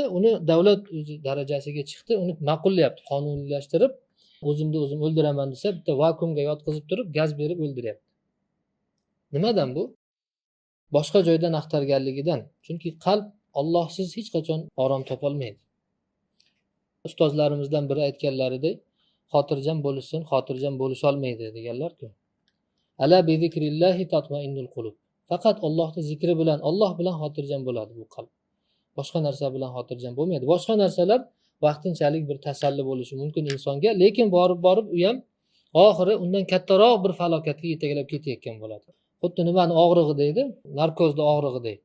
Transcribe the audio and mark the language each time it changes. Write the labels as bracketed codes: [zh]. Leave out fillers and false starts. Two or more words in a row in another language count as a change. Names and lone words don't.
[uz] Uni davlat o'zi darajasiga chiqdi, uni ma'qullayapti, qonuniylashtirib, o'zimni o'zim o'ldiraman desa, bitta vakuumga yotqizib turib, gaz berib o'ldiryapti. Nimadan bu? Boshqa joydan axtarganligidan. Chunki qalb Allohsiz hech qachon orom topolmaydi. Ustozlarimizdan biri aytganlaridek, xotirjam bo'lishsin, xotirjam bo'lisholmaydi deganlar-ku. [ar] ألا بذكر الله تطمئن القلوب. [uz] Faqat Allohning zikri bilan, Alloh bilan xotirjam bo'ladi bu qalb. Boshqa narsa bilan xotirjam bo'lmaydi. Boshqa narsalar vaqtinchalik bir tasalli bo'lishi mumkin insonga, lekin borib u ham oxiri undan kattaroq bir falokatga yetaklab ketayotgan bo'ladi. Xuddi nimani og'rig'i deydi, narkozda og'rig'i deydi.